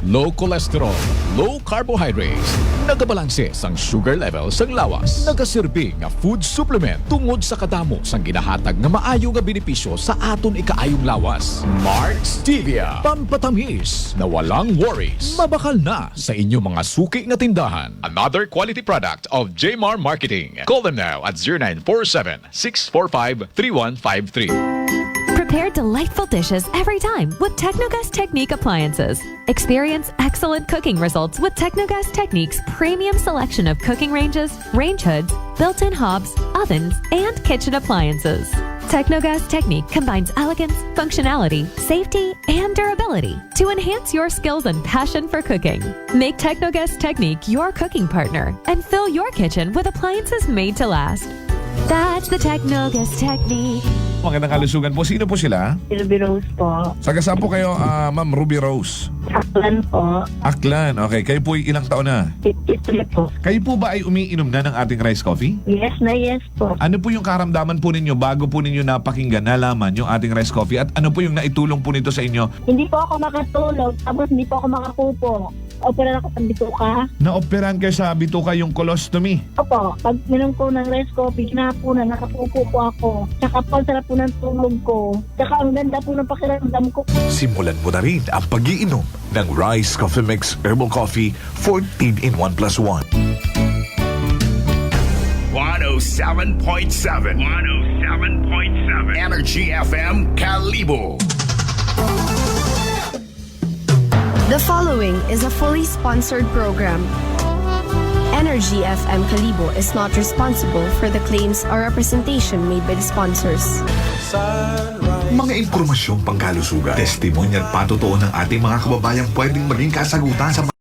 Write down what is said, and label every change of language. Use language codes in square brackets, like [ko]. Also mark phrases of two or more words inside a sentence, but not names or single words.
[en] Low cholesterol, low carbohydrates, [hil] nagabalanse sang [en] sugar level [hil] sang lawas. Nagaserbi nga [en] food supplement [hil] tungod sa kadamo sang ginahatag nga maayo nga benepisyo sa aton ikaayong lawas. [tl] Mark Stevia, pampatamis na walang worries. [hil] Mabakal na sa inyong mga suki nga tindahan. [en] Another quality product of Jmar Marketing. Call them now at 0947-645-3153. Prepare delightful dishes every time with Technogas Technique appliances. Experience excellent cooking results with Technogas Technique's premium selection of cooking ranges, range hoods, built-in hobs, ovens, and kitchen appliances. Technogas Technique combines elegance, functionality, safety, and durability to enhance your skills and passion for cooking. Make Technogas Technique your cooking partner and fill your kitchen with appliances made to last. That's the Technogas Technique. [tl] Magandang kalusugan po. Sino po sila? Ruby Rose po. Saga saan po kayo, Ma'am Ruby Rose? Aklan po. Aklan. Okay. Kayo po ilang taon na? 53 po. Kayo po ba ay umiinom na ng ating rice coffee? Yes na yes po. Ano po yung karamdaman po ninyo bago po ninyo napakinggan, nalaman yung ating rice coffee? At ano po yung naitulong po nito sa inyo? Hindi po ako makatulog, tapos hindi po ako makapupo. Opera ako sa bituka. Naoperahan kayo sa bituka yung colostomy. Opo, pag minom ko ng rice coffee, kinahaponan, nakapupo po ako. Tsaka po, sarap po ng tulog ko. Tsaka ang ganda po ng pakiramdam ko. Simulan mo na rin ang pag-iinom ng Rice Coffee Mix Herbal Coffee 14 in 1 plus 1. [en] 107.7 Energy FM Kalibo. The following is a fully sponsored program. Energy FM Kalibo is not responsible for the claims or representation made by the sponsors. [tl] Mga impormasyong pangkalusugan, testimonya at patotoo ng ating mga kababayang pwedeng maging kasagutan sa